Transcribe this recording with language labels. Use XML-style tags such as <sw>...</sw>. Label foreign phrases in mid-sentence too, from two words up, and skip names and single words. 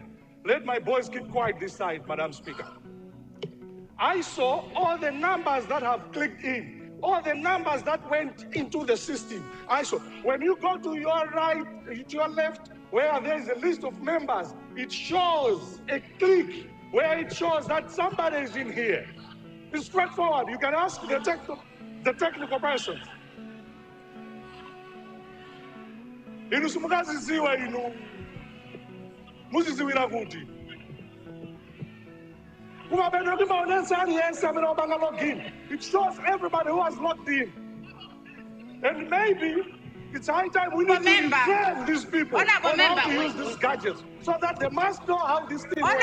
<en>Let my boys keep quiet this side, Madam Speaker. I saw all the numbers that have clicked in, all the numbers that went into the system. I saw, when you go to your right, to your left, where there is a list of members, it shows a click where it shows that somebody is in here. It's straightforward. You can ask the technical person.</en> <ny>Inu simukaziziwa inu. Muziziwira kuti.</ny> <en>It shows everybody who has logged in. And maybe it's high time we need to train these people on how to use these gadgets so that they must know how this thing works.</en>